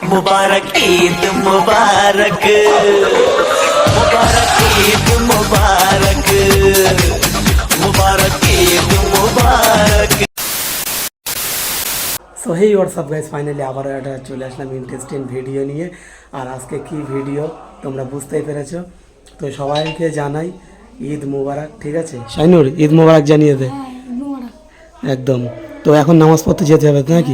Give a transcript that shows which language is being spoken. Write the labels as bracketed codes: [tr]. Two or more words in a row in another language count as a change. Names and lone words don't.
[hi] मुबारक ईद मुबारक मुबारक ईद मुबारक मुबारक ईद मुबारक। [bn] সো [en] hey what's up guys, [bn] ফাইনালি আবারও একটা চলে আসলাম [en] interesting video [bn] নিয়ে। আর আজকে কি ভিডিও তোমরা বুঝতেই পেরেছো। তো সবাইকে জানাই ঈদ মুবারক, ঠিক আছে? শাইনুর, ঈদ মুবারক জানিয়ে দে। একদম। তো এখন নামাজ পড়তে যেতে হবে নাকি?